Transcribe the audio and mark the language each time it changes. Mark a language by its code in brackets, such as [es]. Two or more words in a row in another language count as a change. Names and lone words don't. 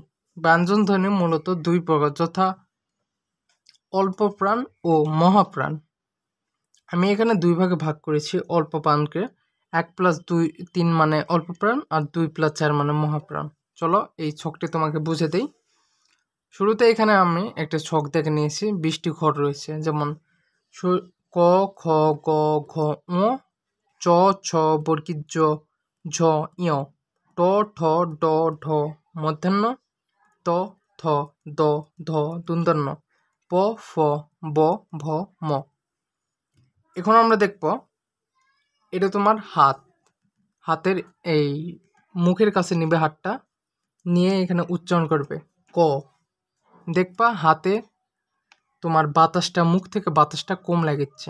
[bn] ব্যঞ্জন ধ্বনি মূলত 2 প্রকার, যথা অল্প প্রাণ ও মহাপ্রাণ। আমি এখানে 2 ভাগে ভাগ করেছি অল্প প্রাণকে। 1+2=3 মানে অল্প প্রাণ, আর 2+4 মানে মহাপ্রাণ। চলো এই ছকটি তোমাকে বুঝে দেই। শুরুতে এখানে আমি একটা ছক দেখে নিয়েছি। 20টি ঘর রয়েছে, যেমন ক, খ, গ, ঘ, ঙ, চ, ছ, বর্গীয় জ, ঝ, ঞ, ট, ঠ, ড, ঢ, মধ্যাহ্ন, ত, থ, দ, ধ, দন্ত্য, প, ফ, ব, ভ, ম। এখন আমরা দেখব এটা তোমার হাতের এই মুখের কাছে নিবে, হাতটা নিয়ে এখানে উচ্চারণ করবে ক। দেখবা হাতে তোমার বাতাসটা মুখ থেকে বাতাসটা কম লাগাচ্ছে।